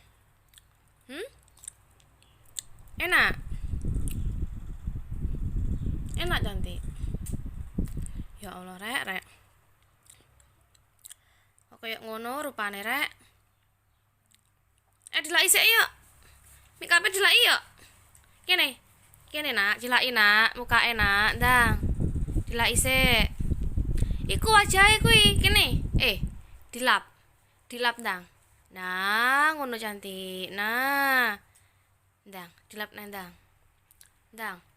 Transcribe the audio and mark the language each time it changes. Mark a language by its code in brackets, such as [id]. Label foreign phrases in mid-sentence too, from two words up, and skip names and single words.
[jv] Enak? Enak cantik? [ar] Ya Allah, [jv] rek. Kok kayak ngono rupane, rek? Dilaki sik yuk. Make-up dilaki yuk. Kene nak, dilaki nak, mukake nak, ndang. Dilaki sik. Iku wajahe kuwi, kene. Dilap. Dilap ndang. Nah, ngono cantik. Nah. Ndang, dilap ndang. Ndang.